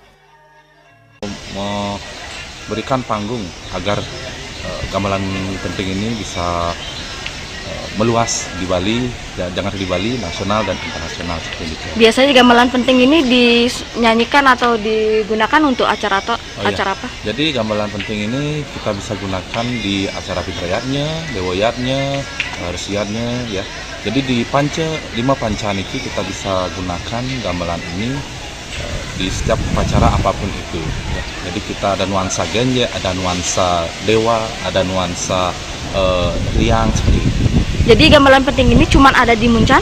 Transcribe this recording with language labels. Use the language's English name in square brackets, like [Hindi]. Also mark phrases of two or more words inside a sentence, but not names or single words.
[Indonesian] Memberikan panggung agar gamelan penting ini bisa meluas di Bali, jangan di Bali, nasional dan internasional seperti itu. Biasanya gamelan penting ini dinyanyikan atau digunakan untuk acara atau acara apa? Jadi gamelan penting ini kita bisa gunakan di acara fitrayatnya, dewoyatnya, resiatnya ya. Jadi di 5 pancaan itu kita bisa gunakan gamelan ini di setiap upacara apapun itu ya. Jadi kita ada nuansa genje, ada nuansa dewa, ada nuansa riang seperti itu. Jadi gamelan penting ini cuma ada di Muncan?